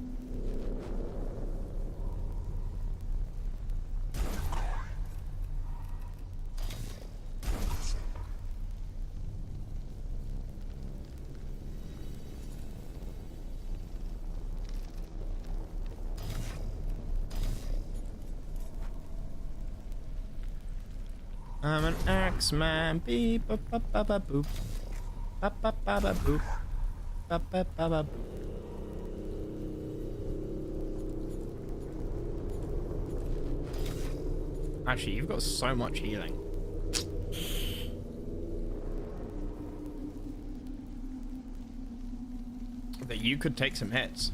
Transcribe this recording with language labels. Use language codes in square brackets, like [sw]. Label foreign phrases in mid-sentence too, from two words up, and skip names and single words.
[en] I'm an Axeman. Beep ba ba ba ba boop. Ba ba ba ba boop. Ba ba ba ba boop. Actually, you've got so much healing. That you could take some hits.